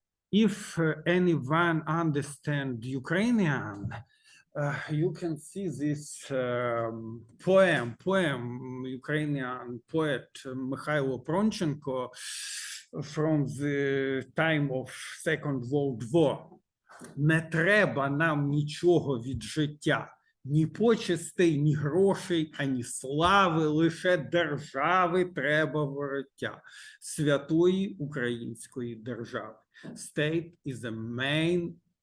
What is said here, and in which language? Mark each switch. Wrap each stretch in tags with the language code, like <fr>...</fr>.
<en>If anyone understands Ukrainian, you can see this poem, Ukrainian poet Mikhailo Pronchenko from the time of Second World War.</en> <uk>Не треба нам нічого від життя. Ні почестей, ні грошей, ані слави, лише держави треба вороття, святої української держави.</uk> <en>State is the main</en>